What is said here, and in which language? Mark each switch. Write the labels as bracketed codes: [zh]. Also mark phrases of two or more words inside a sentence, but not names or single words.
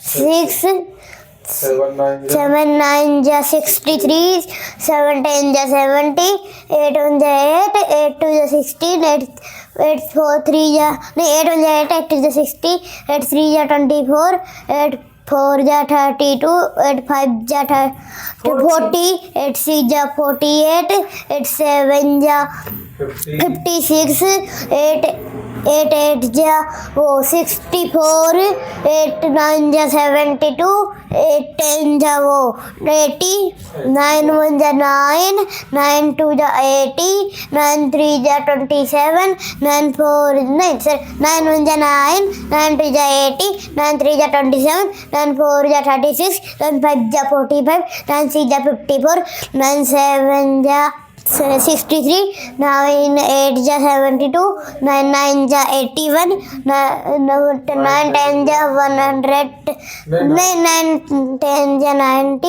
[hi] 7 9 ja 63 7 10 ja 70 8 1 ja 8 8 2 ja 16 8 4 3 ja नहीं 8 1 ja 8 8 2 ja 60 8 3 ja 24 8 4 ja 32 8 5 ja 40 8 6 ja 48 8 7 ja 56 8 8 8 जा वो 64, 8 9 जा 72, 8 10 जा वो 80, 9 1 जा 9, 9 2 जा 80, 9 3 जा 27, 9 4 नहीं सर 9 1 जा 9, 9 2 जा 80, 9 3 जा 27, 9 4 जा 36, 9 5 जा 45, 9 6 जा 54, 9 7 जा 63, 9 8 जा 72, 9 9 जा 81, 9 10 जा 100 नहीं 9 10 जा 90,